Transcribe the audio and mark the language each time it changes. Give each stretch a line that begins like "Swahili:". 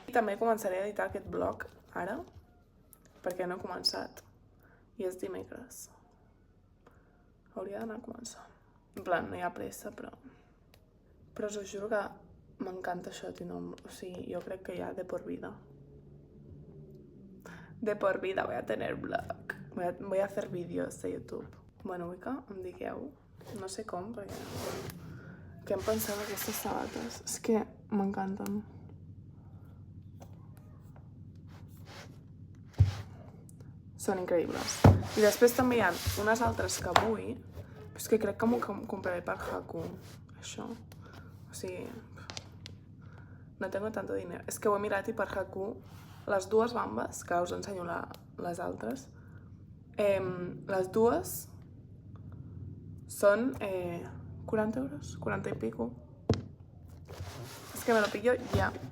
Catalan: I també començaré a editar aquest blog ara, perquè no he començat. I és dimecres. Hauria d'anar a començar. En plan, no hi ha pressa, però us ho juro que m'encanta això, o sigui, jo crec que ja
Spanish: de por vida. De por vida voy a tener blog. Voy a hacer vídeos de YouTube.
Catalan: Bueno, vull que em digueu, no sé com, perquè... Què em penseu d'aquestes sabates? És que m'encanten. Són increïbles. I després també hi ha unes altres que vull, però és que crec que m'ho compraré per Haku, això. O sigui,
Spanish: no tengo tanto dinero.
Catalan: És que ho he mirat i per Haku, les dues bambes, que us ensenyo les altres, les dues són 40 euros, 40 i pico. És que
Spanish: me lo pillo
Catalan: ja.